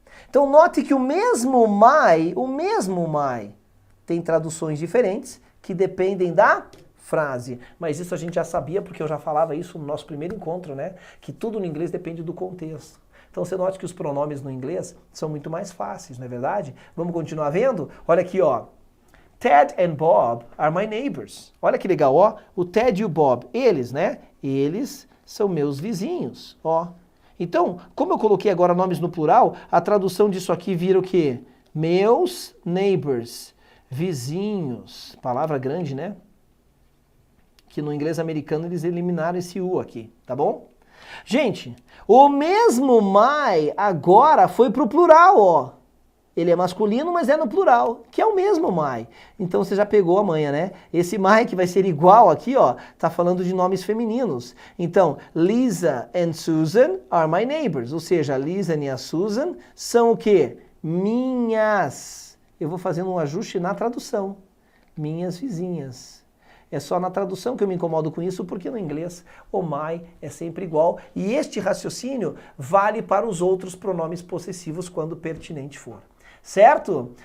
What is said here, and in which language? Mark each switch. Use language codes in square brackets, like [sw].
[pt] Então note que o mesmo my, tem traduções diferentes que dependem da frase. Mas isso a gente já sabia porque eu já falava isso no nosso primeiro encontro, né? Que tudo no inglês depende do contexto. Então você note que os pronomes no inglês são muito mais fáceis, não é verdade? Vamos continuar vendo? Olha aqui, ó. [en] Ted and Bob are my neighbors. [pt] Olha que legal, ó. O Ted e o Bob, eles, né? Eles são meus vizinhos, ó. Então, como eu coloquei agora nomes no plural, a tradução disso aqui vira o quê? Meus neighbors, vizinhos. Palavra grande, né? Que no inglês americano eles eliminaram esse U aqui, tá bom? Gente, o mesmo my agora foi pro plural, ó. Ele é masculino, mas é no plural, que é o mesmo my. Então você já pegou a manha, né? Esse my que vai ser igual aqui, ó, tá falando de nomes femininos. Então, [en] Lisa and Susan are my neighbors. [pt] Ou seja, a Lisa e a Susan são o quê? Minhas. Eu vou fazendo um ajuste na tradução. Minhas vizinhas. É só na tradução que eu me incomodo com isso, porque no inglês o my é sempre igual. E este raciocínio vale para os outros pronomes possessivos quando pertinente for. Certo?